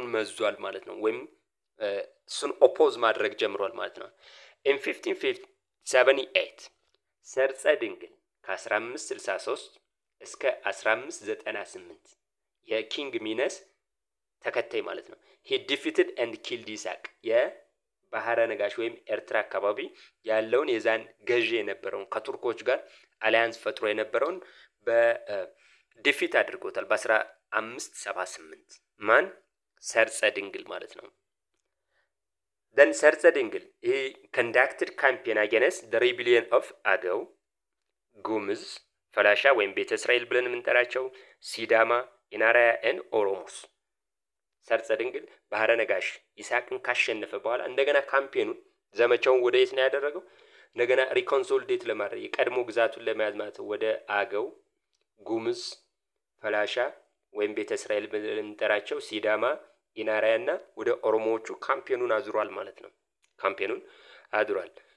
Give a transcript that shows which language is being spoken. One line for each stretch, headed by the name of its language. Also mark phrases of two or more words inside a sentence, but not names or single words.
Amharic: መዟል ማለት ነው። ወይም እሱን ኦፖዝ ማድረግ ጀምሯል ማለት ነው። in 1578 ሰርጸ ድንግል ከ1563 እስከ 1598 የኪንግ ሚነስ ተከታይ ማለት ነው።
English: he defeated and killed
Amharic: ይሳቅ የባህረ ነጋሽ ወይም ኤርትራ አካባቢ ያለውን የዛን ገዢ የነበረውን ከቱርኮች ጋር አሊያንስ ፈጥሮ የነበረውን በዲፊት አድርጎታል በ1578 ማን? ሰርጸ ድንግል ማለት ነው። then ሰርጸ ድንግል
English: he conducted campaign against the rebellion of
Amharic: አገው፣ ጉምዝ፣ ፈላሻ ወይም ቤተ እስራኤል ብለን የምንጠራቸው፣ ሲዳማ፣ ኢናራያ and ኦሮሞስ። ሰርጸ ድንግል ባህረ ነጋሽ ይሳቅን ካሸነፈ በኋላ እንደገና ካምፔኑን ዘመቻውን ወደ የት ነው ያደረገው? እንደገና ሪኮንሶሊዴት ለማድረግ የቀድሞ ግዛቱን ለመያዝ ማለት ወደ አገው፣ ጉምዝ፣ ፈላሻ ወይም ቤተ እስራኤል ብለን የምንጠራቸው፣ ሲዳማ፣ ኢናራያና ወደ ኦሮሞዎቹ ካምፔኑን አዙሯል ማለት ነው። ካምፔኑን አዙሯል።